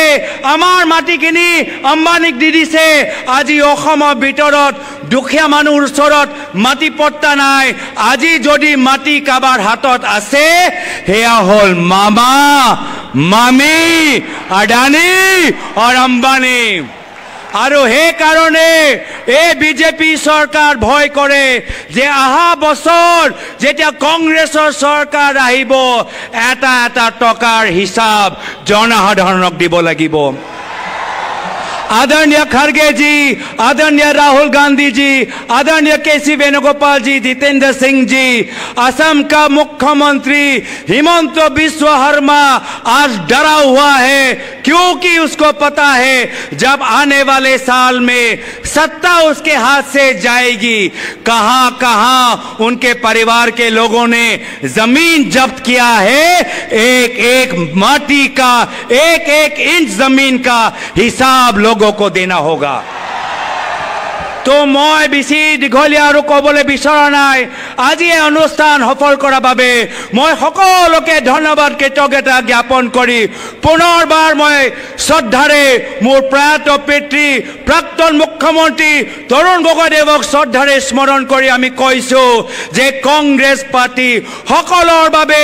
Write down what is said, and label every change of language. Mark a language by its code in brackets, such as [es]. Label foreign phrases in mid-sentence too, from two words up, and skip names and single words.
[as] আমাৰ মাটিখিনি আম্বানীক দি দিছে আজি অসমৰ ভিতৰত দুখীয়া মানুহৰ ওচৰত মাটিপট্টা নাই আজি যদি মাটি কাবাৰ হাতত আছে হেয়া হল মামা মামি আদানী और अंबानी আৰু সেই কাৰণে এই বিজেপি চৰকাৰ ভয় কৰে যে আহা বছৰ যেতিয়া কংগ্ৰেছৰ চৰকাৰ আহিব এটা এটা টকাৰ হিসাব জনসাধাৰণক দিব লাগিব [hi] आदरणीय खड़गे जी आदरणीय राहुल गांधी जी आदरणीय केसी वेणुगोपाल जी जितेंद्र सिंह जी असम का मुख्यमंत्री हिमंत बिस्व शर्मा आज डरा हुआ है क्योंकि उसको पता है जब आने वाले साल में सत्ता उसके हाथ से जाएगी कहां कहां उनके परिवार के लोगों ने जमीन जब्त किया है एक एक माटी का एक एक इंच जमीन का हिसाब लोगों को देना होगा तो मैं बेছি [as] দীঘলীয়া আৰু ক'বলৈ বিচৰা নাই আজি এই অনুষ্ঠান সফল কৰাৰ বাবে মই সকলোকে ধন্যবাদ কৃতজ্ঞতা জ্ঞাপন কৰি পুনৰবাৰ মই শ্ৰদ্ধাৰে মোৰ প্ৰয়াত পিতৃ প্ৰাক্তন মুখ্যমন্ত্ৰী তৰুণ গগৈদেৱক শ্ৰদ্ধাৰে স্মৰণ কৰি আমি কৈছো যে কংগ্ৰেছ পাৰ্টি সকলৰ বাবে